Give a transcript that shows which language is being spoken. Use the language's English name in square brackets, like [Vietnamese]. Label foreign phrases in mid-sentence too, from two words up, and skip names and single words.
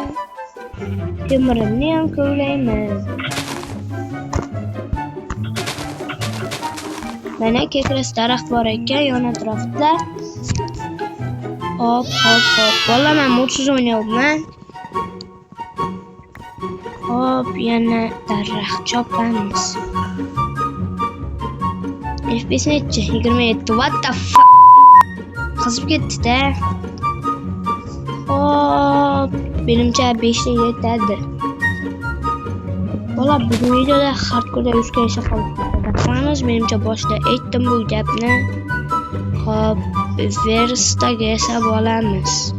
[Uzbek] Temirimni ham kovlayman. Mana kekras daraxt bor ekan yon atrofda. Hop. Valla men modsiz o'ynayapman. Hop, yana daraxt chopamiz. FPS necha? 27. [English] What the fuck? [Uzbek] Qizib ketdi-da. Hop, menimcha 5 ta yetadi. Valla bu videoda hardcore'da 100 ga yashab qolamiz. Menimcha boshida aytdim bu gapni. Hop, verstaga yasab olamiz.